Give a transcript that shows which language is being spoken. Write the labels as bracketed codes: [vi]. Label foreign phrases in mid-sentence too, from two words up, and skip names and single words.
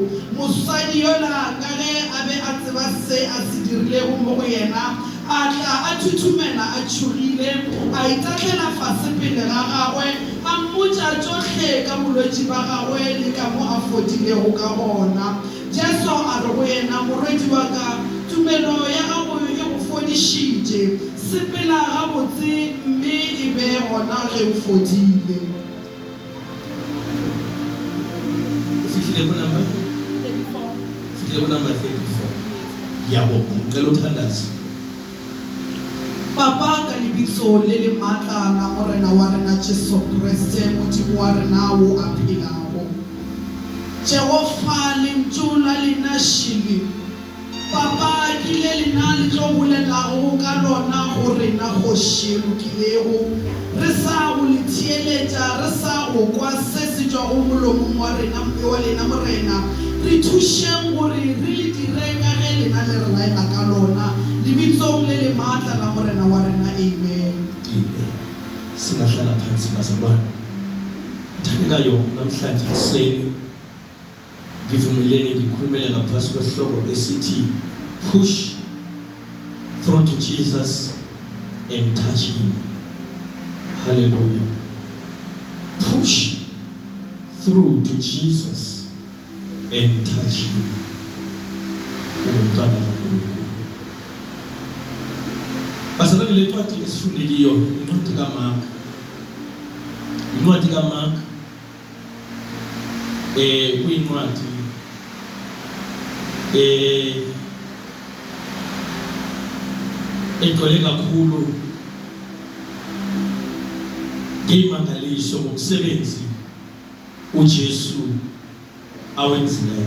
[nso] Mosadi yola ka ge a be a tseba se a se dirilego mo go yena, a tla a thuthumela a tšhogile, a itatlela fase pele ga gagwe, a mmotša tšohle ka bolwetši ba gagwe le ka mo a fodilego ka gona. Jesu a re go yena, morwedi wa ka, tumelo ya gago e go fodišitše, sepela gabotse mme e be gona ge o fodile. [en] Number 34. [zu] Yabo, ngelo thandaza. [nso] Papa ka lebitso le le maatla la morena wa rena Jesu Kriste, Modimo wa rena wo a phelago. Jehova le ntšola le našile. Papa ke le lena le tlo bolelago ka lona gore na kgoši lokilego, re sa go le theeletša, re sa go kwa se se tšwa go molomong wa lena morena. Re thušeng gore re le dire ka ge lena le re laela ka lona, lebitsong le le maatla la morena wa rena. Amen. [zu] Singahlala phansi bazalwane. Thandekayo namhlanje ekuseni ngivumelene ngikhulumele ngaphasi kwesihloko esithi [en] push through to Jesus and touch him. [zu] Hallelujah. [en] Push through to Jesus and touch him. [zu] Bazalwane, le ncwadi esifunde kiyo incwadi kaMark. Incwadi kaMark kuyincwadi egcwele kakhulu ngeimangaliso ngomsebenzi uJesu awenzileyo.